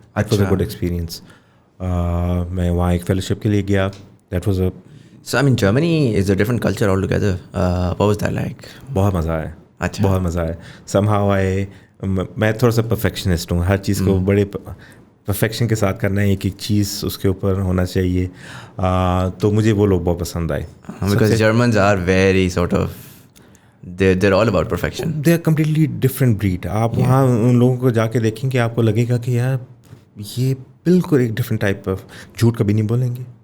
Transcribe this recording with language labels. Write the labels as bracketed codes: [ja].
[en] That was a good experience. [ur] میں وہاں ایک فیلوشپ کے لیے گیا. [en] That was a So I mean Germany is a different culture altogether. What was that like? [ur] بہت مزہ آیا. اچھا, بہت مزہ آیا. [en] somehow [ur] میں تھوڑا سا پرفیکشنسٹ ہوں. ہر چیز کو بڑے پرفیکشن کے ساتھ کرنا ہے, ایک ایک چیز اس کے اوپر ہونا چاہیے. تو مجھے وہ لوگ بہت پسند آئے. [en] Because Germans are very sort of they're all about perfection. They are completely different breed. [ur] آپ وہاں ان لوگوں کو جا کے دیکھیں کہ آپ کو لگے گا کہ یار یہ بالکل ایک [en] different type of, [ur] جھوٹ کبھی نہیں بولیں گے.